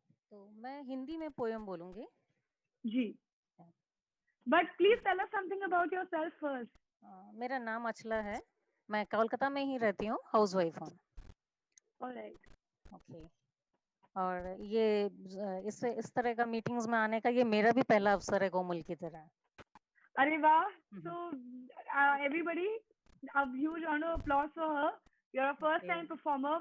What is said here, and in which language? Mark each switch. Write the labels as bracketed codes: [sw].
[hi] तो मैं हिंदी में पोयम बोलूंगी. जी. [en] But please tell us something about yourself first. [hi] मेरा नाम अचला है. मैं कोलकाता में ही रहती हूँ. हाउसवाइफ हूँ. [en] Alright. Okay. [hi] और ये इस तरह का मीटिंग्स में आने का ये मेरा भी पहला अवसर है कोमल की तरह. [en] Arey wow. So everybody, a huge round of applause for her. You're a first time performer.